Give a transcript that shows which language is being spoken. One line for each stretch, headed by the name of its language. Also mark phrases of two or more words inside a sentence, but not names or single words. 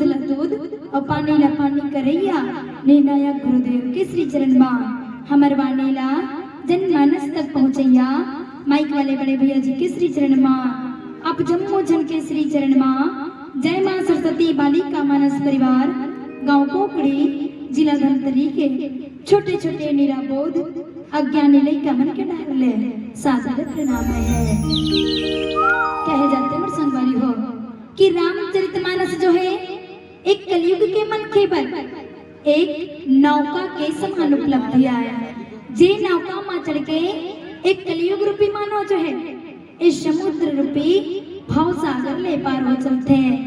Chhattisgarhi: ला दूध और पानी ला पानी करैया निर्णायक गुरुदेव के श्री चरण माँ हमर वाणी ला जनमानस तक पहुँचैया माइक वाले बड़े भैया जी के श्री चरण माँ अब जम्मू जन के श्री चरण माँ जय मां सरस्वती बालिका मानस परिवार गांव कोकड़ी जिला धमतरी के छोटे छोटे निराबोध अज्ञानी लइका मन के डाले सादर प्रणाम है। कहे जाते मोर संगवारी हो कि रामचरितमानस जो है एक कलयुग के मनखे पर एक नौका के समान उपलब्धि आया। जे नौका में चढ़ के एक कलयुग रूपी मानव जो है इस समुद्र रूपी भाव सागर ले पार हो चलते हैं।